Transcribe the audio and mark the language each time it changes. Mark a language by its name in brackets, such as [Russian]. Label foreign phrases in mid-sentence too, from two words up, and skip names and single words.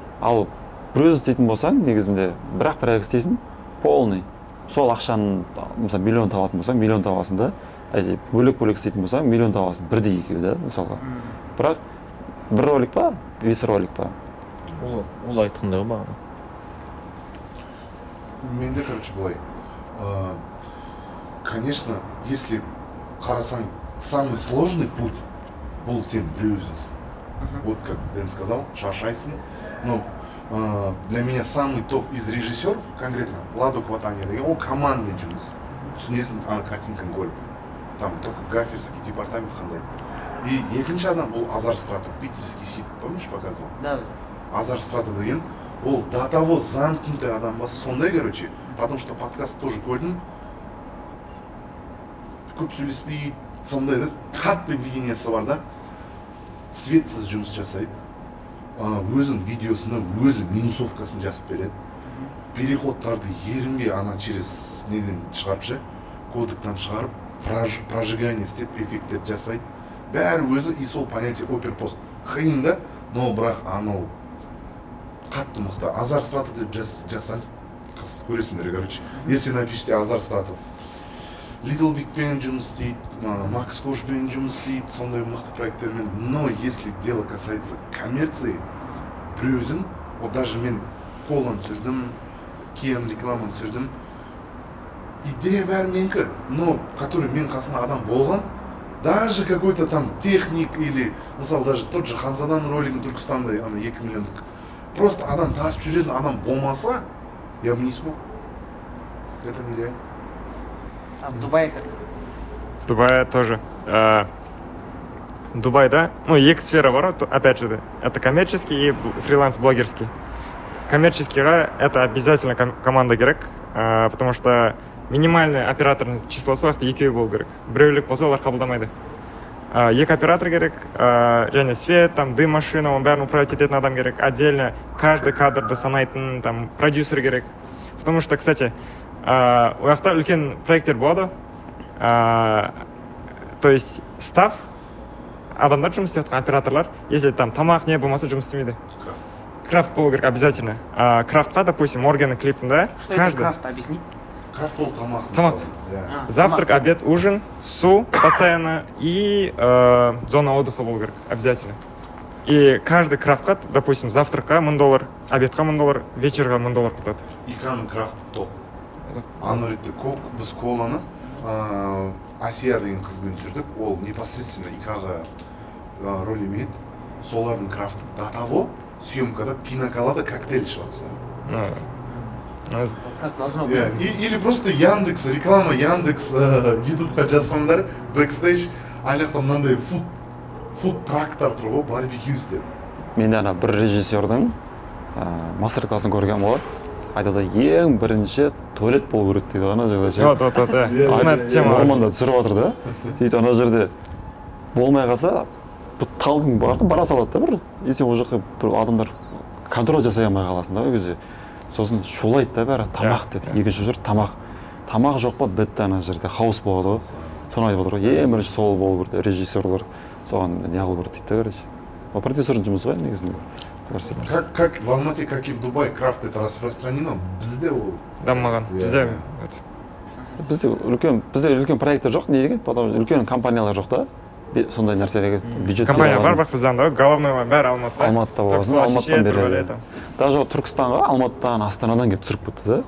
[Kazakh] ал бір өзің істейтін болсаң негізінде бір-ақ проект істейсің полный сол ақшаны мысалы миллион табатын болсаң миллион табасың да бөлек істейтін болсаң миллион табасың бірдей екеуі да мысалға бірақ бір ролик па 5 ролик па ол айтқандай ғой бағана [Russian] менде короче былай конечно если қарасаң самый сложный путь [Kazakh] бұл сен біреу өзіңсің [Russian] вот как Дэн сказал шаршайсың но Для меня самый топ из режиссеров, конкретно, Ладо Кватания [Kazakh] деген, ол [Russian] командный жұмыс. [Kazakh] Түсінесің, ана картинканы көріп. [Russian] Там только гаферский департамент [Kazakh] қандай. [Russian] И [Kazakh] екінші адам бұл [Russian] Азар Стратов, питерский щит, помнишь, показывал? Да. [Kazakh] Азар Стратов деген, ол [Russian] до того замкнутый [Kazakh] адам бас, сондай, короче, [Russian] потому что подкаст тоже көрдім. [Kazakh] Көп сөйлеспейді, сондай да, қатты видениесі бар да, светсіз жұмыс жасайды. Өзінің видеосына өзі минусовкасын жазып береді. Переходтарды ерінбей ана через неден шығарып ше, кодектан шығарып, прожигание істеп, эффекттерді жасайды. Бәрі өзі, и сол понятие оперпост. Қиын да, но бірақ анау қатты мықты. Азар Стратов деп жасаңыз, көресіңдер, короче. [Russian] Если напишите Азар Стратов, [Kazakh] Little Big пен жұмыс істейді, Макс Кошпен жұмыс істейді, сондай мықты проекттермен. [Russian] Но если дело касается коммерции, [Kazakh] біреудің, [Russian] вот даже [Kazakh] мен Колан түсірдім, Киян рекламаны түсірдім, идея бәрі менікі, [Russian] но который [Kazakh] мен қасында адам болған, [Russian] даже какой-то там техник или, [Kazakh] мысалы, [Russian] даже тот же [Kazakh] Ханзадан ролигін Түркістанда, ана 2 миллиондық, просто адам тасып жүретін адам болмаса, [Russian] я бы не смог. Это нереально. А в Дубае как? В Дубае тоже. [Kazakh] Дубайда, ну, екі сфера бар, [Russian] опять же, это коммерческий и фриланс-блогерский. [Kazakh] Коммерческийға [Russian] это обязательно команда [Kazakh] керек, [Russian] потому что минимальный операторный [Kazakh] числосы уақытта екеуі болу керек. Біреулік болса олар қабылдамайды. Екі оператор керек, және [Russian] свет, там, дым машина, [Kazakh] оның бәрін управлять ететін адам керек. [Russian] Отдельно каждый [Kazakh] кадрды санайтын, там, продюсер керек. [Russian] Потому что, кстати, [Kazakh] уақытта үлкен проекттер болады. [Russian] То есть став [Kazakh] адамдар жұмыс істеп жатқан операторлар, [Russian] если там [Kazakh] тамақ не болмаса жұмыс істемейді. Крафт болу керек обязательно. Крафтқа, допустим, Моргеннің клипінде [Russian] Что это крафт, объясни? [Kazakh] Крафт бол тамақ. Тамақ. [English] Yeah. [Russian] Завтрак, обед, ужин, су постоянно и зона отдыха [Kazakh] болу керек [Russian] обязательно. И каждый [Kazakh] крафтқа, допустим, завтракқа $1000, обедқа $1000, вечерға $1000 құртады. Иканың крафт топ. Аны ретте біз Коланы Асия деген қызбен түсірдік. Ол непосредственно Икаға роль емейді. Солардың крафты [Russian] до того, [Kazakh] съемкада пинаколада коктейль шығады. [Russian] Как должно быть? Или просто [Kazakh] Яндекс, реклама Яндекс, ютубқа жазғандар, бэкстейдж, аяқта мынандай фуд трактор тұр ғой, барбекю істеп. Мен ана бір режиссердің мастер-классын көрген болар. Айтады, ең бірінші туалет болу керек дейді ана жерде ше. [Russian] Вот. Знает тема. [Kazakh] Орманда түсіріп жатыр да. Сөйтіп ана жерде болмай қалса, бұл талдың бара салады да бір. И сен ол жаққа бір адамдар контроль жасай алмай қаласың да ол кезде. Сосын шулайды да бәрі тамақ деп. Екінші жер тамақ жоқ па бітті ана жерде хаос болады ғой. Соны айтып отыр ғой. Ең бірінші сол болу керек режиссерлар соған не қылу керек дейді короче. Ол продюсердің жұмысы ғой негізінде. [Russian] Как в Алмате, как и в Дубае, крафт это распространено. [Kazakh] Бізде ол Даммаған. Бізде үлкен проекттер жоқ, не деген? Потому үлкен компаниялар жоқ да. Сондай нәрселерге бюджет компания бар, бірақ бізден да головной бәрі Алматыда. Алматыда болсын, Алматыдан береді. Даже Түркістанға Алматыдан, Астанадан келіп түсіріп кетті да.